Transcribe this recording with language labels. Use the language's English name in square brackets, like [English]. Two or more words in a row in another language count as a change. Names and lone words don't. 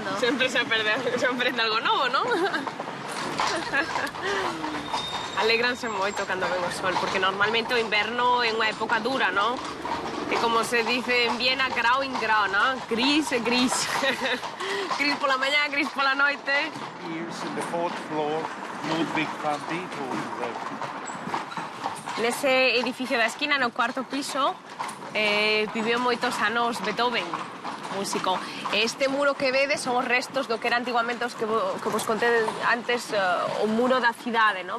[Galician] Sempre se aprende algo novo, ¿no? Alégranse moito cando ven o sol, porque normalmente o inverno é unha época dura, ¿no? E como se dice en Viena, [German] grau in grau, [Galician] ¿no? Gris e gris. Gris pola mañá, gris pola noite. [English] Years in the fourth floor, Ludwig van Beethoven. [Galician] Nese edificio da esquina, no cuarto piso, viviu moitos anos Beethoven, músico. Este muro que vedes son os restos do que era antiguamente os que vos contei antes, o muro da cidade, ¿no?